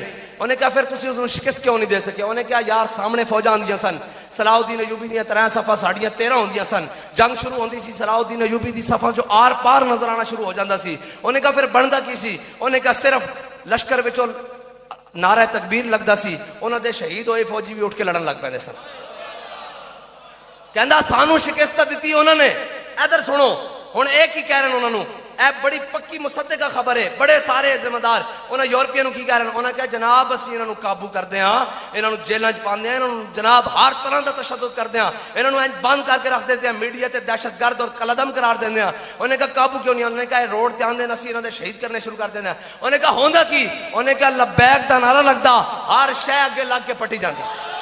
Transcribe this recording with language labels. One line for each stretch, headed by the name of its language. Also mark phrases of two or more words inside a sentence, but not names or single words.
Punjabi: انہیں کہا پھر تسی اس نوں شکست کیوں نہیں دے سکے؟ انہیں کہا یار سامنے فوجاں آندیاں سن، صلاح الدین ایوبی دیاں 13 صفاں ساڈیاں 13 ہوندیاں سن، جنگ شروع ہوندی سی صلاح الدین ایوبی دی صفاں جو آر پار نظر آنا شروع ہو جاندا سی۔ انہیں کہا پھر بندا کی سی؟ انہیں کہا صرف لشکر وچوں نعرہ تکبیر لگدا سی، انہاں دے شہید ہوئے فوجی بھی اٹھ کے لڑن لگ پیندے سن۔ کہندا سانو شکست دتی انہوں نے، ادھر سنو ہن ایک ہی کہہ رہے ہیں انہوں نے، اے بڑی پکی مصدقہ خبر ہے، بڑے سارے ذمہ دار انہاں یورپین نوں کی کہہ رہے ہیں، انہاں کہا جناب اسی انہاں نوں قابو کردے ہاں، انہاں نوں جیلاں وچ پاندے ہاں، انہاں نوں جناب ہر طرح دا تشدد کردے ہاں، انہاں نوں بند کر کے رکھ دیندے ہیں، میڈیا تے دہشت گرد اور کلعدم قرار دیندے ہیں۔ انہوں نے کہا قابو کیوں نہیں؟ انہوں نے کہا روڈ تے آندے اسی انہاں دے شہید کرنے شروع کر دیندے ہیں۔ انہوں نے کہا ہوندا کی؟ انہوں نے کہا لبیک دا نعرہ لگدا ہر شے اگے لگ کے پٹی جاندی۔